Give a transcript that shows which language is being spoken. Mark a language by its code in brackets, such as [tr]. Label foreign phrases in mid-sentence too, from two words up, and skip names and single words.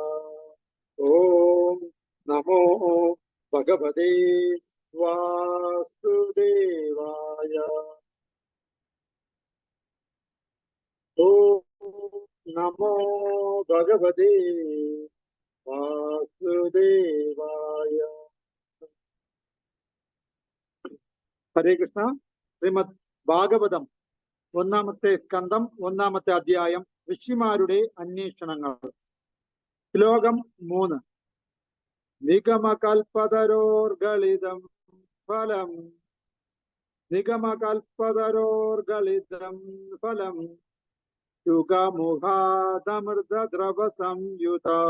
[sa] ओम नमो भगवते वासुदेवाय। ओम नमो भगवते वासुदेवाय। हरे कृष्ण। [ml] ശ്രീമദ് ഭാഗവതം ഒന്നാമത്തെ സ്കന്ധം ഒന്നാമത്തെ അധ്യായം ഋഷിമാരുടെ അന്വേഷണങ്ങൾ. ശ്ലോകം 3. [sa] നിഗമകൽപതരോർഗളിതം ഫലം നിഗമകൽപതരോർഗളിതം ഫലം സുഖമുഖാദമൃതദ്രവ സംയുത